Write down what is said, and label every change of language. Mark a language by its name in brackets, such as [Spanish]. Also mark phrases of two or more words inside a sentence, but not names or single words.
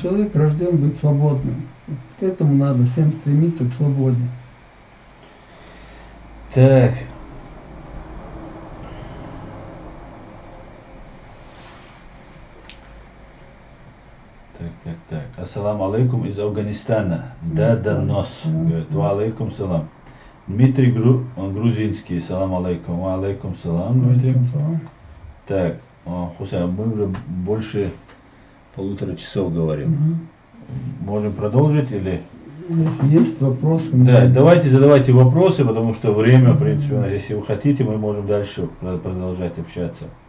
[Russian] Человек рожден быть свободным. К этому надо всем стремиться, к свободе. Так. Так. [Arabic] السلام عليكم [Russian] из Афганистана. Да, донос. Говорит, [Arabic] وعليكم السلام. Дмитрий Грузинский. سلام عليكم. وعليكم السلام. [Russian] Дмитрий. Так, Хусейн, мы уже больше 1,5 часа говорим. Можем продолжить или... Если есть вопросы... Да, давайте задавайте вопросы, потому что время, в принципе, у нас, если вы хотите, мы можем дальше продолжать общаться.